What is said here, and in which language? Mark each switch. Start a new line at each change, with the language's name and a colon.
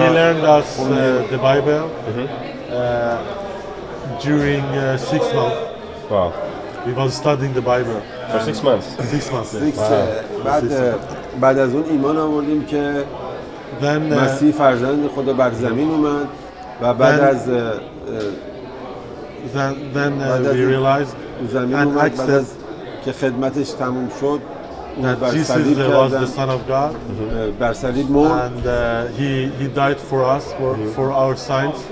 English: He learned us the Bible during 6 months. Wow. We was studying the Bible. For 6 months? 6 months.
Persian: بعد از اون ایمان آوردیم که مسیح فرزند خدا بر زمین اومد و بعد از
English: we realized
Persian: زمین اومد بعد از که خدمتش تموم شد
English: that Jesus was the Son of God.
Persian: بر صلیب مرد
English: and he died for us for our sins.